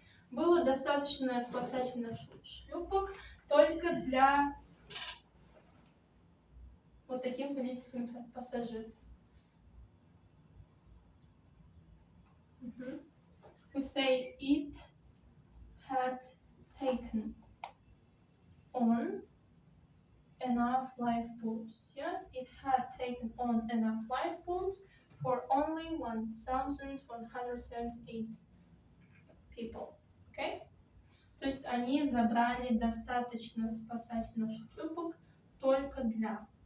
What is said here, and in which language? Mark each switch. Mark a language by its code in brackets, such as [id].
[ru] Было достаточно спасательных шлюпок только для вот таким количеством пассажиров. [en] We say it had taken on enough lifeboats. Yeah, it had taken on enough lifeboats for only 1,178 people. Okay? [ru] То есть они забрали достаточно спасательных шлюпок только для.